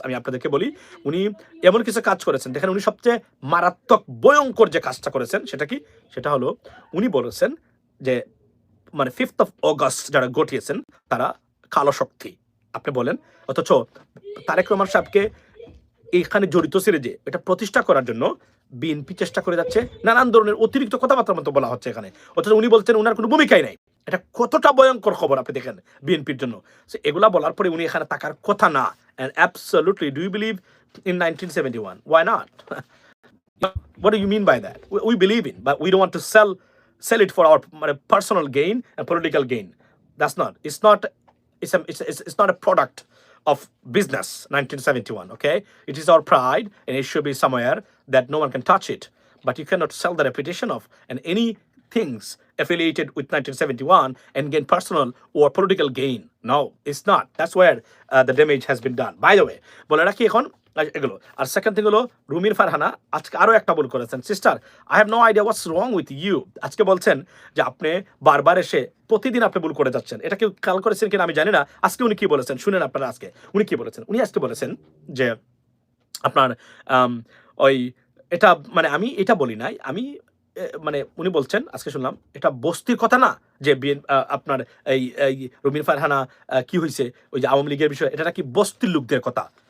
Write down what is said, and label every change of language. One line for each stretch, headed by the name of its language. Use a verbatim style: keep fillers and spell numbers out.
Bangla: আমি আপনাদেরকে বলি উনি এমন কিছু কাজ করেছেন, দেখেন উনি সবচেয়ে মারাত্মক ভয়ঙ্কর যে কাজটা করেছেন সেটা কি, সেটা হলো উনি বলেছেন যে মানে ফিফথ অফ অগস্ট যারা গঠিয়েছেন তারা কালো শক্তি, আপনি বলেন, অথচ তারেক রহমান সাহেবকে এখানে জড়িত ছিল যে এটা প্রতিষ্ঠা করার জন্য বিএনপি চেষ্টা করে যাচ্ছে, নানান ধরনের অতিরিক্ত কথাবার্তার মতো বলা হচ্ছে এখানে, অথচ উনি বলছেন ওনার কোনো ভূমিকাই নাই। এটা কতটা ভয়ঙ্কর খবর আপনি দেখেন বিএনপির জন্য। So, এগুলা বলার পরে উনি এখানে থাকার কথা না,
English: And absolutely do you believe in nineteen seventy one, why not? What do you mean by that? We, we believe in, but we don't want to sell sell it for our uh, personal gain and political gain. That's not. It's not. It's a, it's, a, it's it's not a product of business. nineteen seventy-one. Okay, it is our pride, and it should be somewhere that no one can touch it. But you cannot sell the reputation of and any things affiliated with nineteen seventy-one and gain personal or political gain. No, it's not. That's where uh, the damage has been done. By the way,
Bangla: বলে রাখি এখন আর এগুলো। আর second thing হলো রুমির ফারহানা আজকে আরো একটা ভুল করেছেন।
English: Sister, I have no idea what's wrong with you.
Bangla: আজকে বলছেন যে আপনি বারবার এসে প্রতিদিন আপনি ভুল করে যাচ্ছেন, এটা কেউ কাল করেছেন কিনা আমি জানি না। আজকে উনি কি বলেছেন শুনেন আপনারা, আজকে উনি কি বলেছেন, উনি আজকে বলেছেন যে আপনার আম, ওই এটা মানে আমি এটা বলি নাই, আমি এ, মানে উনি বলছেন আজকে শুনলাম এটা বস্তির কথা না যে বিএন- আ, আপনার এই এই রুমিন ফারহানা আ, কি হয়েছে ওই যে আওয়ামী লীগের বিষয়, এটা নাকি বস্তির লোকদের কথা।